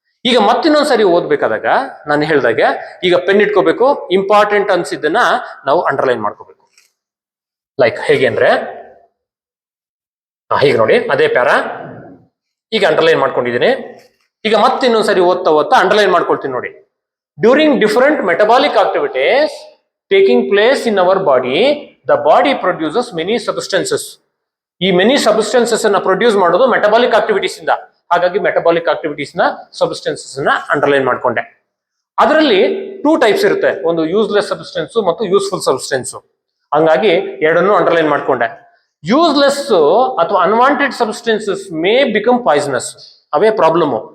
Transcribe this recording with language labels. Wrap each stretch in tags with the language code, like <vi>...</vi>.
<kn>ಈಗ ಮತ್ತಿನ್ನೊಂದ್ಸರಿ ಓದ್ಬೇಕಾದಾಗ ನಾನು ಹೇಳ್ದಾಗೆ ಈಗ ಪೆನ್ ಇಟ್ಕೋಬೇಕು, ಇಂಪಾರ್ಟೆಂಟ್ ಅನ್ಸಿದ್ದನ್ನ ನಾವು ಅಂಡರ್ಲೈನ್ ಮಾಡ್ಕೋಬೇಕು. ಲೈಕ್ ಹೇಗೆ ಅಂದ್ರೆ, ಹೀಗೆ ನೋಡಿ, ಅದೇ ಪ್ಯಾರ ಈಗ ಅಂಡರ್ಲೈನ್ ಮಾಡ್ಕೊಂಡಿದ್ದೀನಿ. ಈಗ ಮತ್ತಿನ್ನೊಂದ್ಸರಿ ಓದ್ತಾ ಅಂಡರ್ಲೈನ್ ಮಾಡ್ಕೊಳ್ತೀನಿ ನೋಡಿ.</kn> <en>During different metabolic activities taking place in our body, the body produces many substances.</en> <kn>ಈ ಮೆನಿ ಸಬ್ಸ್ಟೆನ್ಸಸ್ ಅನ್ನ ಪ್ರೊಡ್ಯೂಸ್ ಮಾಡೋದು ಮೆಟಬಾಲಿಕ್ ಆಕ್ಟಿವಿಟೀಸ್ ಇಂದ. ಹಾಗಾಗಿ ಮೆಟಬಾಲಿಕ್ ಆಕ್ಟಿವಿಟೀಸ್ ನ ಸಬ್ಸ್ಟೆನ್ಸಸ್ ಅನ್ನ ಅಂಡರ್ಲೈನ್ ಮಾಡ್ಕೊಂಡೆ. ಅದರಲ್ಲಿ 2 ಟೈಪ್ಸ್ ಇರುತ್ತೆ, ಒಂದು ಯೂಸ್ಲೆಸ್ ಸಬ್ಸ್ಟೆನ್ಸ್ ಮತ್ತು ಯೂಸ್ಫುಲ್ ಸಬ್ಸ್ಟೆನ್ಸ್. ಹಂಗಾಗಿ ಎರಡನ್ನೂ ಅಂಡರ್ಲೈನ್ ಮಾಡ್ಕೊಂಡೆ. ಯೂಸ್ಲೆಸ್ ಅಥವಾ unwanted</kn> <en>substances may become poisonous,</en> <kn>ಅವೇ ಪ್ರಾಬ್ಲಮ್.</kn>